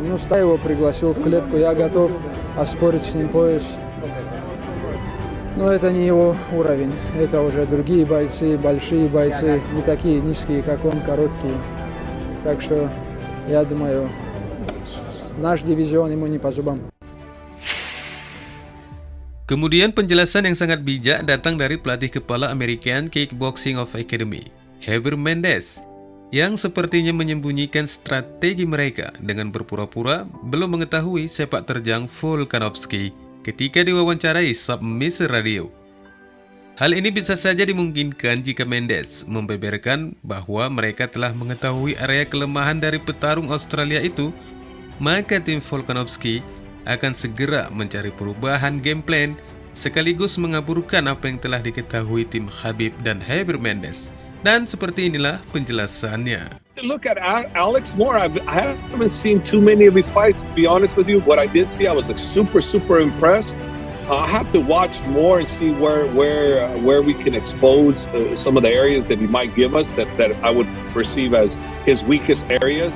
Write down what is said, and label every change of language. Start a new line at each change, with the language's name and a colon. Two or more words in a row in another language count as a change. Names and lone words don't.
Russian: Ну, я его пригласил в клетку, я готов оспорить с ним пояс. Но это не его уровень, это уже другие бойцы, большие бойцы, не такие низкие, как он, короткие. Так что, я думаю, наш дивизион ему не по зубам.
Indonesian: Kemudian penjelasan yang sangat bijak datang dari pelatih kepala American Kickboxing of Academy, Javier Mendez, yang sepertinya menyembunyikan strategi mereka dengan berpura-pura belum mengetahui sepak terjang Volkanovski ketika diwawancarai Submission Radio. Hal ini bisa saja dimungkinkan jika Mendez membeberkan bahwa mereka telah mengetahui area kelemahan dari petarung Australia itu, maka tim Volkanovski akan segera mencari perubahan
English: game plan
Indonesian: sekaligus mengaburkan apa yang telah diketahui tim Khabib dan Javier Mendez. Dan seperti inilah penjelasannya.
English: to look at Alex more. I haven't seen too many of his fights, to be honest with you. What I did see, I was like super impressed. I have to watch more and see where we can expose some of the areas that he might give us that I would perceive as his weakest areas.